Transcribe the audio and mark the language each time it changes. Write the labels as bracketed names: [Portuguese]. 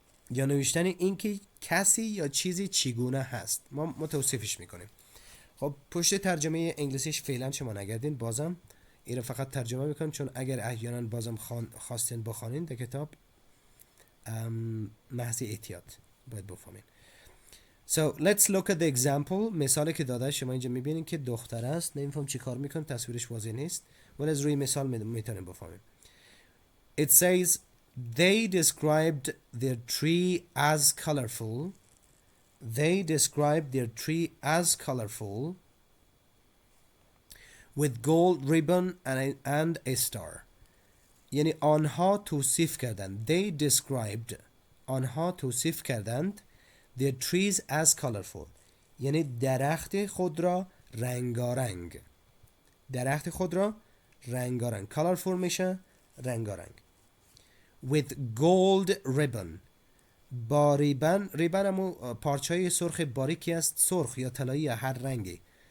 [Persian] یا نوشتن این که کسی یا چیزی چگونه هست. ما توصیفش میکنیم. خب پشت ترجمه انگلیسیش فعلا شما نگردین، بازم این رو فقط ترجمه میکنم چون اگر احیانا بازم خواستین بخوانین در کتاب محض احتیاط باید بفهمین. [English] So let's look at the example. [Persian] مثالی که داده شما اینجا میبینین که دختر است، نمیفهم چی کار میکنه، تصویرش واضح نیست ولی از روی مثال میتونیم بفهمیم. [English] It says they described their tree as colorful. They described their tree as colorful with gold ribbon and a star. [Persian] یعنی آنها توصیف کردند. [English] They described. [Persian] آنها توصیف کردند [English] their trees as colorful. [Persian] یعنی درخت خود را رنگارنگ. درخت خود را رنگارنگ. colorful میشه رنگارنگ. [English] with gold ribbon. [Persian] با ریبن همون پارچه سرخ باریکی است، سرخ یا طلایی یا هر رنگی.